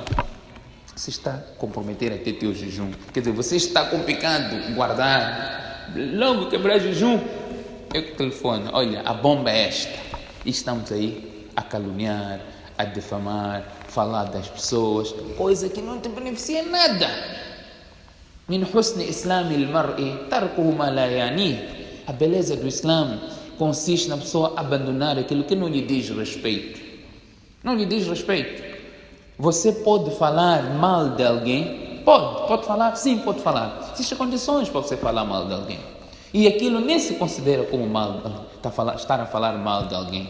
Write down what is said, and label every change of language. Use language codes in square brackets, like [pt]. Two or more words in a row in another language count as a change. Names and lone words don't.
[pt] Você está a comprometer até teu jejum. Quer dizer, você está com pecado guardar. Logo quebrar jejum. eu que telefono, olha, a bomba é esta. E estamos aí a caluniar, a difamar, falar das pessoas, coisa que não te beneficia nada. [ar] من حسن إسلام المرء تركه ما لا يعنيه. [pt] A beleza do Islã consiste na pessoa abandonar aquilo que não lhe diz respeito. Não lhe diz respeito. Você pode falar mal de alguém? Pode falar, sim, pode falar. Existem condições para você falar mal de alguém. E aquilo nem se considera como mal, estar a falar mal de alguém.